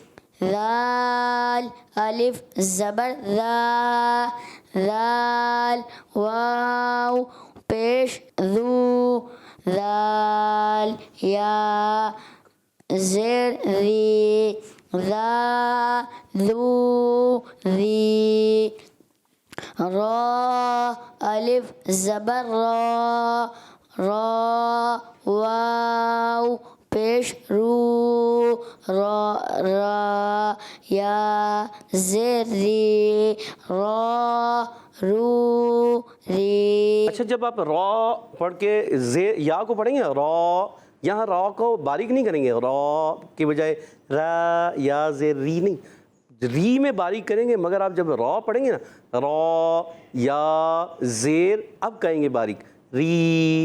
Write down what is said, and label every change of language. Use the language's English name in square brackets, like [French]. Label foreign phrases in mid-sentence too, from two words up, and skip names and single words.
[Urdu] ذال الف زبر ذا, ذال واو پیش ذو, ذال یا زیر ری ذا ذو ذی را الف زبر را را واو پیش رو را را یا زیر ری را رو ری. اچھا جب آپ را پڑھ کے یا کو پڑھیں گے را، یہاں را کو باریک نہیں کریں گے، را کی بجائے را یا زیر ری نہیں، ری میں باریک کریں گے، مگر آپ جب را پڑھیں گے نا را یا زیر اب کہیں گے باریک ری.